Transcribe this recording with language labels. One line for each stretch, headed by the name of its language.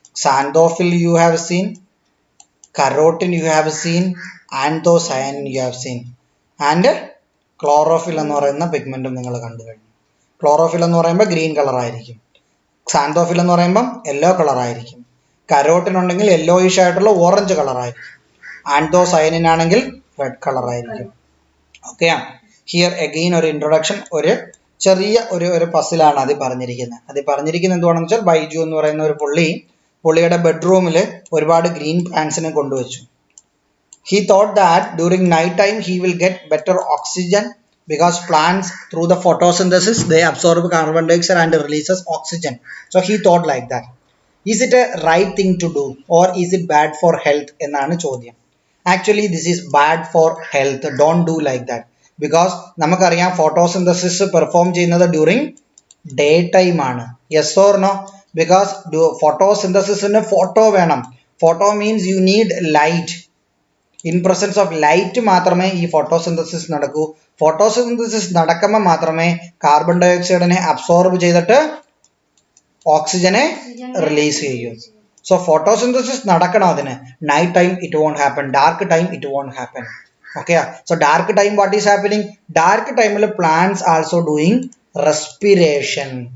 English: Xanthophyll you have seen, carotene you have seen, anthocyanin you have seen, and chlorophyll എന്ന് പറയുന്ന pigment
Malayalam: നിങ്ങൾ കണ്ടു കഴിഞ്ഞു. Chlorophyll എന്ന് പറയുമ്പോൾ ഗ്രീൻ കളർ ആയിരിക്കും, xanthophyll എന്ന് പറയുമ്പോൾ യെല്ലോ കളർ ആയിരിക്കും, carotene ഉണ്ടെങ്കിൽ യെല്ലോയിഷ് ആയിട്ടുള്ള ഓറഞ്ച് കളർ ആയിരിക്കും, anthocyanin ആണെങ്കിൽ റെഡ് കളർ ആയിരിക്കും. ഓക്കെ, ഹിയർ അഗെയിൻ ഒരു ഇൻട്രൊഡക്ഷൻ, ഒരു ചെറിയ ഒരു പസിലാണ് അത് പറഞ്ഞിരിക്കുന്നത്. എന്തുവാണെന്ന് വെച്ചാൽ ബൈജു എന്ന് പറയുന്ന ഒരു പുള്ളിയുടെ ബെഡ്റൂമിൽ ഒരുപാട് ഗ്രീൻ പ്ലാന്റ്സിനെ കൊണ്ടുവച്ചു.
English: He thought that during night time he will get better oxygen because plants through the photosynthesis they absorb carbon dioxide and releases oxygen. So he thought like that. Is it a right thing to do or is it bad for health
Malayalam: എന്നാണ് ചോദ്യം.
English: Actually this is bad for health. Don't do like that because നമുക്കറിയാം photosynthesis perform ചെയ്യുന്നത് during daytime ആണ്. Yes or no? Because photosynthesis ന് photo വേണം. Photo means you need light.
Malayalam: In presence of light മാത്രമേ ഈ photosynthesis നടക്കൂ. photosynthesis നടക്കുമ്പോൾ മാത്രമേ കാർബൺ ഡയോക്സൈഡിനെ അബ്സോർബ് ചെയ്തിട്ട് ഓക്സിജനെ റിലീസ് ചെയ്യും.
English: so
Malayalam: ഫോട്ടോസിന്തസിസ് നടക്കണം അതിന്.
English: Night time it won't happen, dark time it won't happen. Okay, so dark time what is happening? Dark ടൈമിൽ plants also doing respiration.